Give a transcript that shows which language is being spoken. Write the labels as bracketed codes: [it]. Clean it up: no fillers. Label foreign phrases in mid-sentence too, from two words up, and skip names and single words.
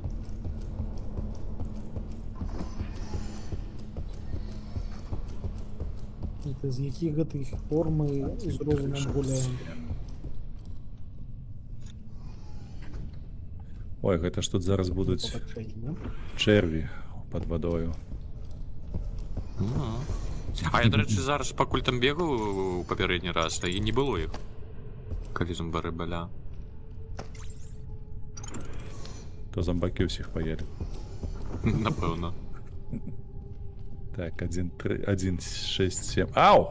[be] Это з якіх гэтых пор мы з розумам гуляем. Ой, гэта ж тут зараз будуць [uk] Побачення. [be] чэрві пад вадою. А я, [uk] до речі, [be] зараз пакуль там бегаў у папярэдні раз, та і не было іх. Калі зомбары баля. То зомбакі ўсіх паелі. Напэўна. Так, 1, 3, 1, 6, 7. Ау!